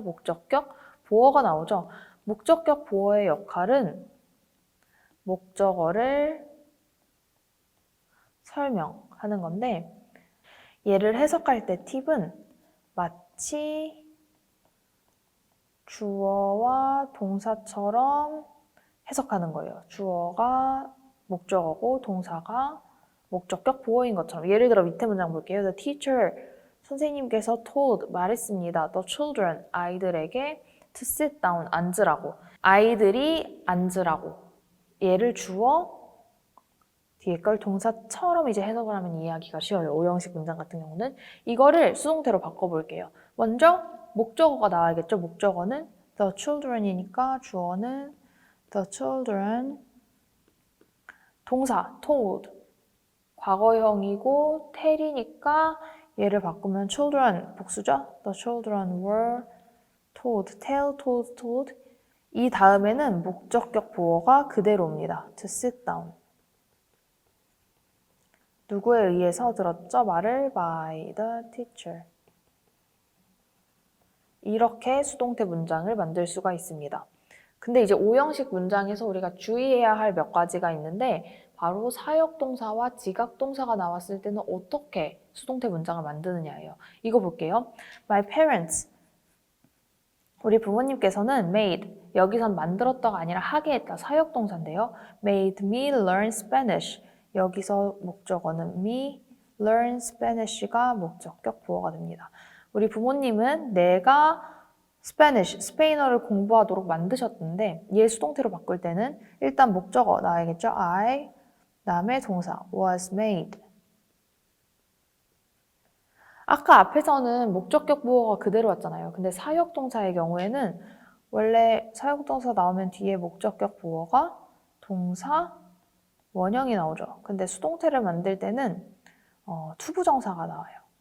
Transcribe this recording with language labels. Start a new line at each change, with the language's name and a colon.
Korean: 목적격, 보어가 나오죠. 목적격, 보어의 역할은 목적어를 설명하는 건데 얘를 해석할 때 팁은 마치 주어와 동사처럼 해석하는 거예요. 주어가 목적어고 동사가 목적격 보어인 것처럼. 예를 들어 밑에 문장 볼게요.
English: The teacher,
Korean: 선생님께서
English: told,
Korean: 말했습니다.
English: The children,
Korean: 아이들에게
English: to sit down,
Korean: 앉으라고. 아이들이 앉으라고. 얘를 주어, 뒤에 걸 동사처럼 이제 해석을 하면 이해하기가 쉬워요. 5형식 문장 같은 경우는. 이거를 수동태로 바꿔볼게요. 먼저 목적어가 나와야겠죠. 목적어는
English: the children
Korean: 이니까 주어는 the children. 동사 told. 과거형이고 tell이니까 얘를 바꾸면 children 복수죠.
English: The children were told. tell, told, told.
Korean: 이 다음에는 목적격 보어가 그대로 옵니다.
English: to sit down.
Korean: 누구에 의해서 들었죠? 말을
English: by the teacher.
Korean: 이렇게 수동태 문장을 만들 수가 있습니다. 근데 이제 5형식 문장에서 우리가 주의해야 할 몇 가지가 있는데 바로 사역동사와 지각동사가 나왔을 때는 어떻게 수동태 문장을 만드느냐예요. 이거 볼게요.
English: My parents.
Korean: 우리 부모님께서는 made, 여기선 만들었다가 아니라 하게 했다. 사역동사인데요.
English: made me learn Spanish.
Korean: 여기서 목적어는 me,
English: learn Spanish
Korean: 가 목적격 보어가 됩니다. 우리 부모님은 내가 Spanish, 스페인어를 공부하도록 만드셨던데 얘 수동태로 바꿀 때는 일단 목적어 나와야겠죠?
English: I,
Korean: 다음에 동사
English: was made.
Korean: 아까 앞에서는 목적격 보어가 그대로 왔잖아요. 근데 사역동사의 경우에는 원래 사역동사 나오면 뒤에 목적격 보어가 동사, 원형이 나오죠. 근데 수동태를 만들 때는 투부정사가 나와요.